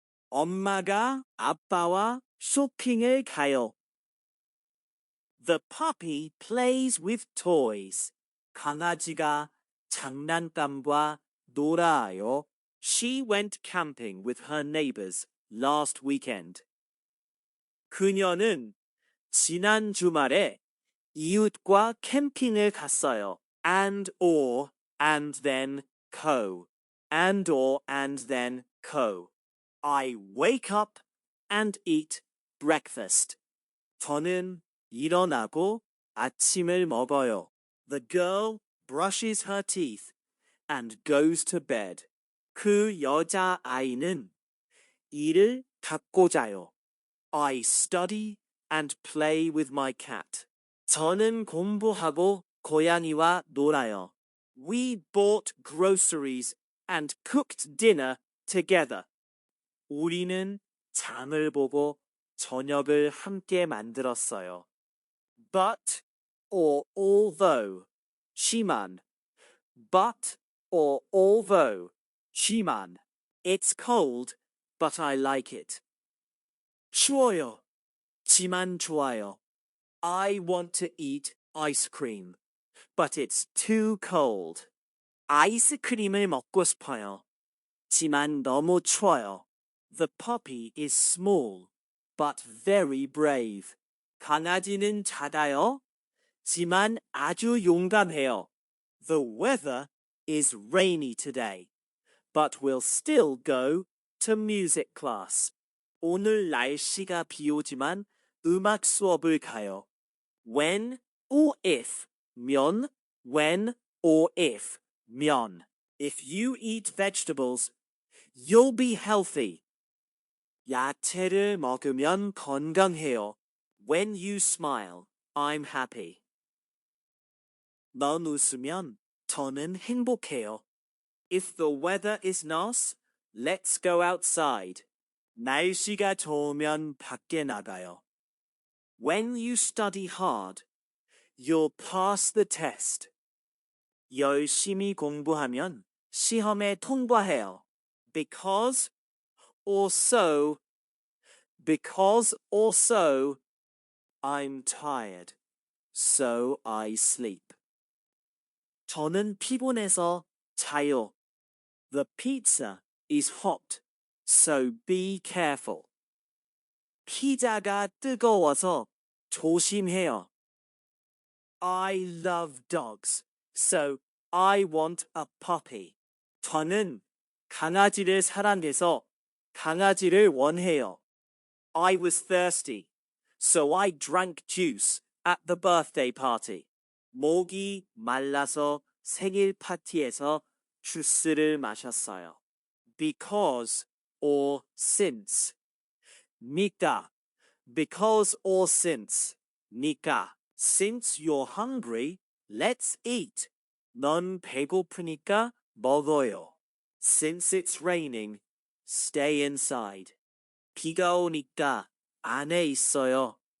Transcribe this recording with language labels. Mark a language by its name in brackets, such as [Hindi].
[Korean] 엄마가 아빠와 쇼핑을 가요. [English] The puppy plays with toys. [Korean] 강아지가 장난감과 놀아요. [English] She went camping with her neighbors last weekend. [Korean] 그녀는 지난 주말에 이웃과 캠핑을 갔어요. [English] And or, and then, co. And or, and then, co. I wake up and eat breakfast. [Korean] 저는 일어나고 아침을 먹어요. [English] The girl brushes her teeth and goes to bed. [Korean] 그 여자 아이는 이를 닦고 자요. [English] I study and play with my cat. [Korean] 저는 공부하고 고양이와 놀아요. [English] We bought groceries and cooked dinner together. [Korean] 우리는 장을 보고 저녁을 함께 만들었어요. [English] But or although, 심한. But or although, 지만. It's cold, but I like it. 추워요. [Korean] 지만 좋아요. [English] I want to eat ice cream, but it's too cold. [Korean] 아이스크림을 먹고 싶어요. 지만 너무 추워요. [English] The puppy is small, but very brave. [Korean] 강아지는 작아요. 지만 아주 용감해요. [English] The weather is rainy today, but we'll still go to music class. [Korean] 오늘 날씨가 비 오지만 음악 수업을 가요. [English] When or if, 면, when or if, 면. If you eat vegetables, you'll be healthy. [Korean] 야채를 먹으면 건강해요. [English] When you smile, I'm happy. [Korean] 넌 웃으면 저는 행복해요. [English] If the weather is nice, let's go outside. [Korean] 날씨가 좋으면 밖에 나가요. [English] When you study hard, you'll pass the test. [Korean] 열심히 공부하면 시험에 통과해요. [English] Because or so, I'm tired, so I sleep. [Korean] 저는 피곤해서 자요. [English] The pizza is hot, so be careful. [Korean] 피자가 뜨거워서 조심해요. [English] I love dogs, so I want a puppy. [Korean] 저는 강아지를 사랑해서 강아지를 원해요. [English] I was thirsty, so I drank juice at the birthday party. [Korean] 목이 말라서 생일 파티에서 주스를 마셨어요. [English] Because or since. 니까. Because or since. 니까. Since you're hungry, let's eat. [Korean] 넌 배고프니까 먹어요. [English] Since it's raining, stay inside. [Korean] 비가 오니까 안에 있어요.